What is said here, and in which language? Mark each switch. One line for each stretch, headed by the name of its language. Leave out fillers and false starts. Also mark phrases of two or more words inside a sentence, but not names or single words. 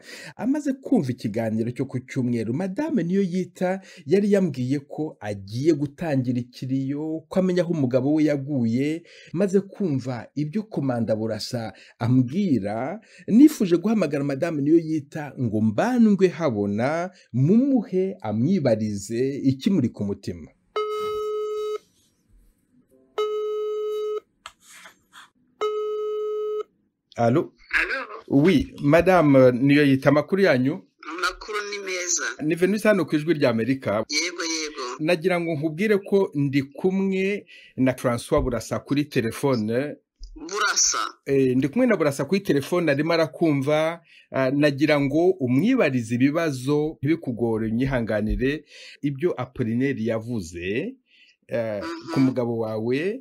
Kinyarwanda: Amaze kumva ikiganiro cyo ku cyumweru, Madame Niyoyita yari yambwiye ko agiye gutangira ikiriyo, ko amenya aho umugabo we yaguye. Maze kumva ibyo Komanda Burasa ambwira, nifuje guhamagara Madame Niyoyita ngo mbandwe habona mumuhe amwibarize ikimuri ku mutima.
French: Allô?
Kinyarwanda: Oui, Madame Niyoyita, makuru yanyu? Makuru ni meza. Ni venu hano ku ijwi ry'Amerika. Yego. Nagira ngo nkubwire ko ndi kumwe na François Burasa kuri telefone. Burasa? Ndi kumwe na Burasa kuri telefone, arimo arakumva. Nagira ngo umwibarize ibibazo ntibikugore, nyihanganire ibyo Apollinaire yavuze ku mugabo wawe.